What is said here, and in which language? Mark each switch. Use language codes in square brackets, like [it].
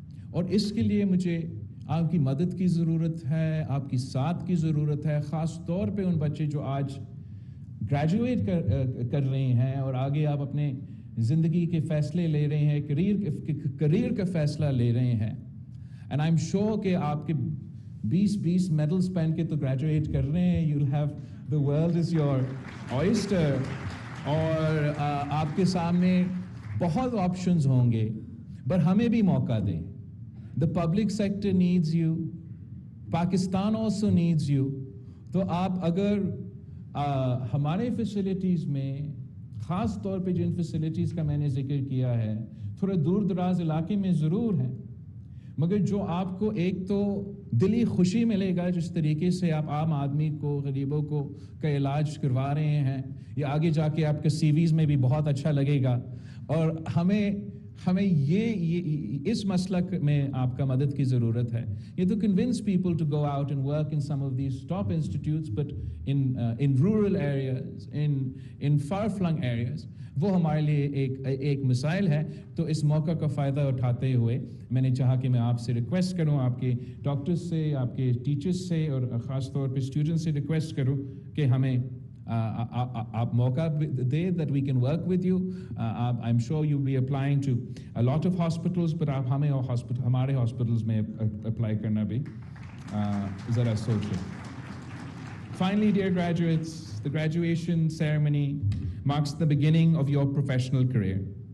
[ur] اور اس کے لیے مجھے آپ کی مدد کی ضرورت ہے, آپ کی ساتھ کی ضرورت ہے, خاص طور پہ ان بچے جو آج گریجویٹ کر رہے ہیں اور آگے آپ اپنے زندگی کے فیصلے لے رہے ہیں, کریئر کا فیصلہ لے رہے ہیں. [en] and I am sure [ur] کہ آپ کے 20 میڈلز پہن کے تو گریجویٹ کر رہے ہیں. [en] you will have the world is your oyster, [ur] اور آپ کے سامنے بہت آپشنز ہوں گے, پر ہمیں بھی موقع دیں. [en] The public sector needs you, Pakistan also needs you. [ur] تو آپ اگر ہمارے فیسلٹیز میں, خاص طور پہ جن فیسلٹیز کا میں نے ذکر کیا ہے, تھوڑے دور دراز علاقے میں ضرور ہیں, مگر جو آپ کو ایک تو دلی خوشی ملے گا جس طریقے سے آپ عام آدمی کو, غریبوں کو کا علاج کروا رہے ہیں, یہ آگے جا کے آپ کے سی ویز میں بھی بہت اچھا لگے گا. اور ہمیں یہ اس مسلک میں آپ کا مدد کی ضرورت ہے. یہ تو [en] convince people to go out and work in some of these top institutes, but in rural areas, in far-flung areas, [ur] وہ ہمارے لیے ایک مسائل ہے. تو اس موقع کا فائدہ اٹھاتے ہوئے میں نے چاہا کہ میں آپ سے ریکویسٹ کروں, آپ کے ڈاکٹرز سے, آپ کے ٹیچرز سے, اور خاص طور پہ اسٹوڈنٹس سے ریکویسٹ کروں کہ ہمیں آپ موقع دے, [en] that we can work with you. I'm sure you'll be applying to a lot of hospitals, but [ur] آپ ہمیں ہمارے ہاسپٹلز میں اپلائی کرنا بھی ذرا سوچیں. [en] Finally, dear graduates, the graduation ceremony marks the beginning of your professional career.